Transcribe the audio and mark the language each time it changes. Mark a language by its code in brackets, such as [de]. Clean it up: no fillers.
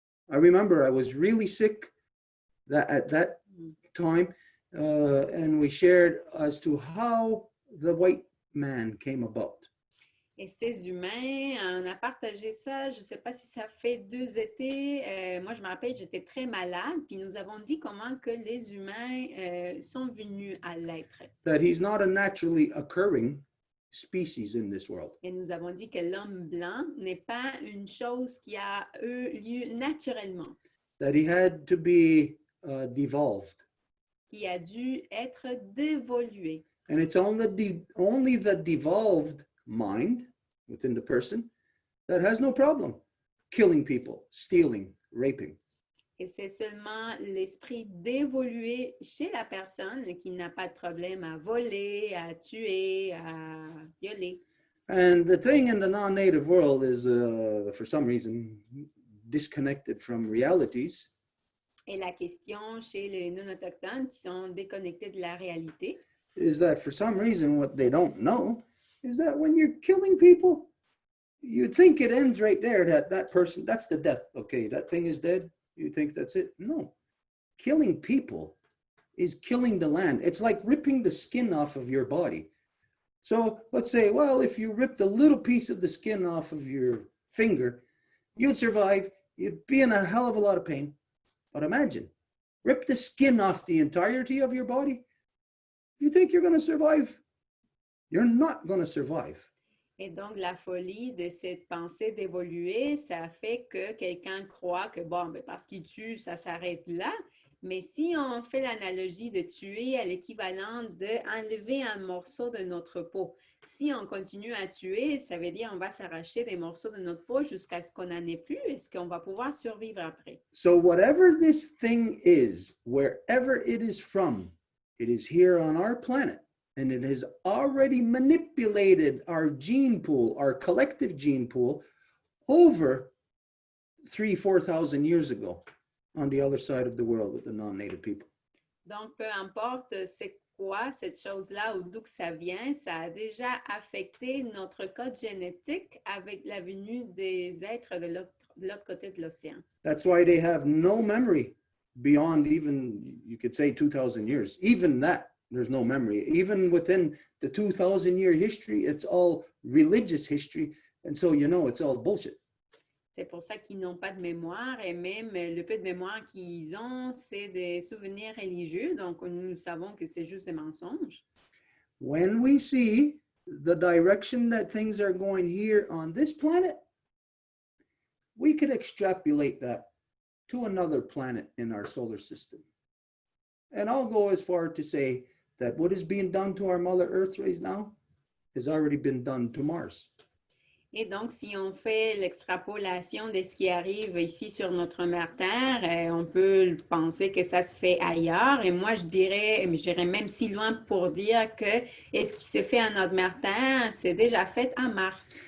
[en] I remember I was really sick at that time, and we shared as to how the white man came about. [fr] Et ces humains, on a partagé ça, je ne sais pas si ça fait 2 étés. Moi, je me rappelle, j'étais très malade, puis nous avons dit comment que les humains sont venus à l'être. [en] That he's not a naturally occurring species in this world. [fr] Et nous avons dit que l'homme blanc n'est pas une chose qui a eu lieu naturellement, [en] That he had to be devolved. [fr] qui a dû être dévolué. [en] And it's only the devolved mind within the person that has no problem killing people, stealing, raping. [fr] Et c'est seulement l'esprit dévolué chez la personne qui n'a pas de problème à voler, à tuer, à violer. [en] And the thing in the non-native world is, for some reason, disconnected from realities. [fr] Et la question chez les non-autochtones qui sont déconnectés de la réalité, [en] Is that for some reason what they don't know is that when you're killing people, you think it ends right there, that person, that's the death. Okay, that thing is dead. You think that's it? No. Killing people is killing the land. It's like ripping the skin off of your body. So let's say, well, if you ripped a little piece of the skin off of your finger, you'd survive. You'd be in a hell of a lot of pain. But imagine, rip the skin off the entirety of your body. You think you're going to survive? You're not going to survive. [fr] et donc la folie de cette pensée d'évoluer, ça fait que quelqu'un croit que, bon, ben, parce qu'il tue, ça s'arrête là. Mais si on fait l'analogie de tuer à l'équivalent d'enlever un morceau de notre peau, si on continue à tuer, ça veut dire qu'on va s'arracher des morceaux de notre peau jusqu'à ce qu'on n'en ait plus. Est-ce qu'on va pouvoir survivre après? [en] So whatever this thing is, wherever it is here on our planet, and it has already manipulated our gene pool, our collective gene pool, over 3,000-4,000 years ago on the other side of the world with the non-native people. [fr] Donc, peu importe c'est quoi cette chose-là ou d'où que ça vient, ça a déjà affecté notre code génétique avec la venue des êtres de l'autre côté de l'océan. [en] That's why they have no memory beyond even, you could say, 2,000 years. Even that, there's no memory. Even within the 2,000-year history, it's all religious history. And so, you know, it's all bullshit. [fr] C'est pour ça qu'ils n'ont pas de mémoire et même le peu de mémoire qu'ils ont, c'est des souvenirs religieux. Donc, nous savons que c'est juste des mensonges. [en] When we see the direction that things are going here on this planet, we could extrapolate that to another planet in our solar system. And I'll go as far to say that what is being done to our Mother Earth right now has already been done to Mars. [fr] Et donc, si on fait l'extrapolation de ce qui arrive ici sur notre mère Terre, on peut penser que ça se fait ailleurs. Et moi, je dirais même si loin pour dire que ce qui se fait à notre mère Terre, c'est déjà fait à Mars.